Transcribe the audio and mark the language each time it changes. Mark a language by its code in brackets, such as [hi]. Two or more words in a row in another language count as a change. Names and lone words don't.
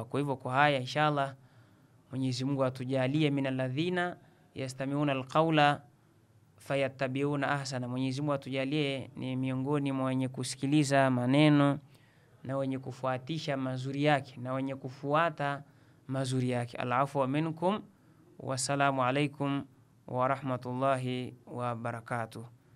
[sw] Kwa hivyo kwa haya inshallah Mwenyezi Mungu atujalie [ar] من الذين يستمعون القول فيتبعون أحسنه. [sw] Mwenyezi Mungu atujalie ni miongoni mwa wenye kusikiliza maneno na wenye kufuatisha mazuri yake na wenye kufuata mazuri yake. [ar] العفو منكم، والسلام عليكم ورحمة الله وبركاته.